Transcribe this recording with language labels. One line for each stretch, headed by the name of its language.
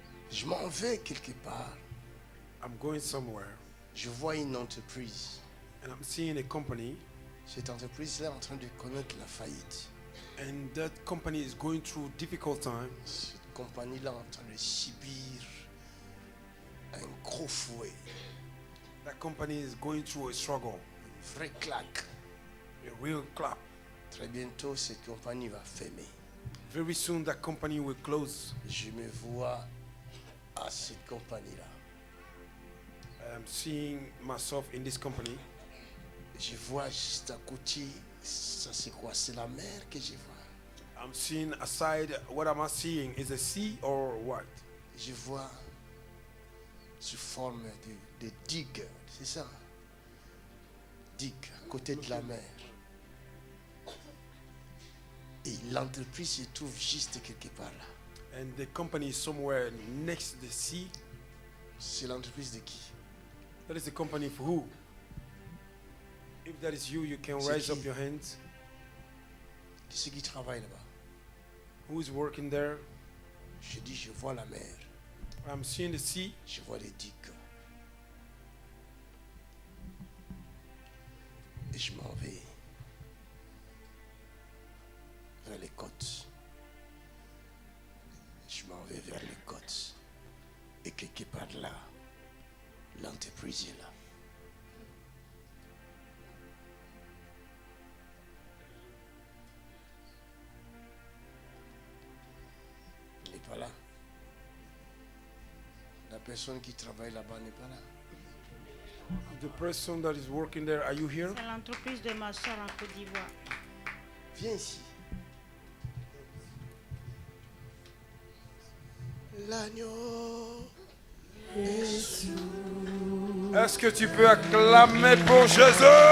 French: Je m'en vais quelque part.
English: I'm going somewhere
French: Je vois une entreprise.
English: and I'm seeing a company,
French: Cette entreprise-là est en train de connaître la faillite.
English: and that company is going through difficult times.
French: Cette compagnie-là en train de subir un gros fouet,
English: That company is going through a struggle,
French: une vraie claque.
English: a real clap.
French: Très bientôt, cette compagnie va fermer.
English: Very soon that company will close.
French: Je me vois à cette compagnie-là.
English: I'm seeing myself in this company.
French: Je vois juste à côté, ça c'est quoi? C'est la mer que je vois.
English: I'm seeing aside, what am I seeing? Is a sea or what?
French: Je vois sous forme de digue, c'est ça? Digue, à côté de la mer. Et l'entreprise se trouve juste quelque part là.
English: And the company is somewhere next to the sea.
French: C'est l'entreprise de qui?
English: That is the company for who? If that is you, you can
French: C'est
English: raise
French: qui?
English: up your hands.
French: De ceux qui travaillent là-bas.
English: Who is working there?
French: Je dis, je vois la mer,
English: I'm seeing the sea.
French: je vois les digues. Et je m'en vais vers les côtes. Je m'en vais vers les côtes. Et quelque part là, l'entreprise est là. Il n'est pas là. La personne qui travaille là-bas n'est pas là.
English: The person that is working there, are you here?
French: C'est l'entreprise de ma soeur en Côte d'Ivoire. Viens ici. L'agneau. Est-ce que tu peux acclamer pour Jésus?